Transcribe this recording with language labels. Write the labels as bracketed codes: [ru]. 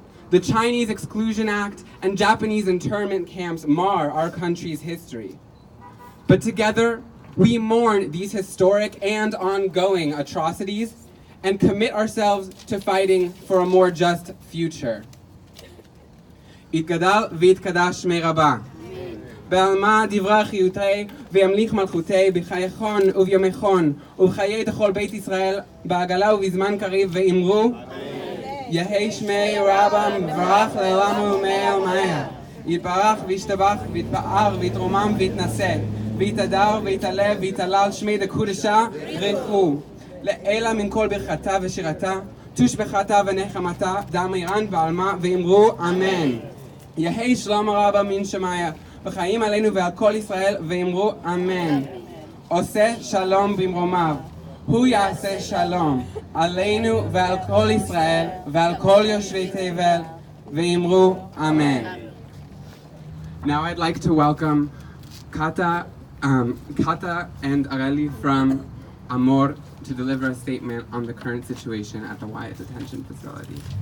[en] The Chinese Exclusion Act and Japanese internment camps mar our country's history. But together, we mourn these historic and ongoing atrocities and commit ourselves to fighting for a more just future. [arc] יתגדל ויתקדש שמי רבה. בעלמא דברי חיותי וימליך מלכותי בחייכון וביומכון ובחיי תכל בית ישראל בעגלה ובזמן קריב ואמרו יהי שמי רבה מברך לעולם ומאה ומאה יתברך וישתבח ויתפאר ויתרומם ויתנשא ויתהדר ויתעלה ויתהלל שמי דקודשה רכו לאלה מן כל ברכתה ושירתה תושבחתה ונחמתה דאמירן ועלמה ואמרו אמן יהי שלום רבה מן שמיה וחיים עלינו ועל כל ישראל ואמרו אמן עושה שלום במרומיו הוא יעשה שלום עלינו ועל כל ישראל ועל כל יושבי תבל ואמרו אמן. [en] Now I'd like to welcome Kata and Areli from Amor to deliver a statement on the current situation at the Wyatt Detention Facility.